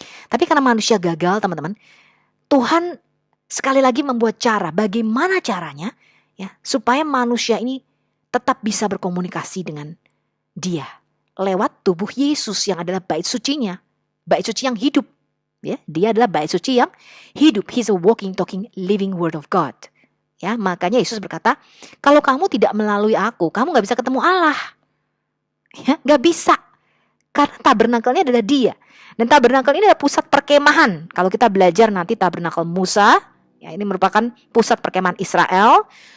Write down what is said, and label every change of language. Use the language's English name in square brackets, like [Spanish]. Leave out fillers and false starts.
[Indonesian] Tapi karena manusia gagal, teman-teman, Tuhan sekali lagi membuat cara, bagaimana caranya, ya, supaya manusia ini tetap bisa berkomunikasi dengan dia lewat tubuh Yesus yang adalah bait sucinya, bait suci yang hidup. Ya, dia adalah bait suci yang hidup. [English] He's a walking, talking, living word of God. [Indonesian] Ya, makanya Yesus berkata, kalau kamu tidak melalui aku, kamu nggak bisa ketemu Allah. Ya, nggak bisa, karena tabernakelnya adalah dia. Dan tabernakel ini adalah pusat perkemahan. Kalau kita belajar nanti tabernakel Musa, ya, ini merupakan pusat perkemahan Israel.